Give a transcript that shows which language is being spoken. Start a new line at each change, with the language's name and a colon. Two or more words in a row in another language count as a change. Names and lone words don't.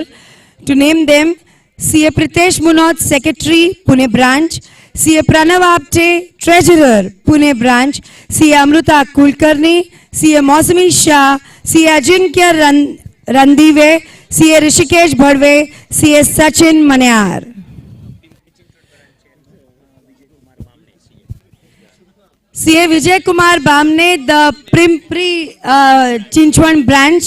English: To name them, CA Pritesh Munot, Secretary, Pune branch, CA Pranav Apte, Treasurer, Pune branch, CA Amruta Kulkarni, CA Mausami Shah, CA Ajinkya Randive, CA Rishikesh Bhadve, CA Sachin Manyar. CA Vijay Kumar Bamne, the Primpri Chinchwan branch.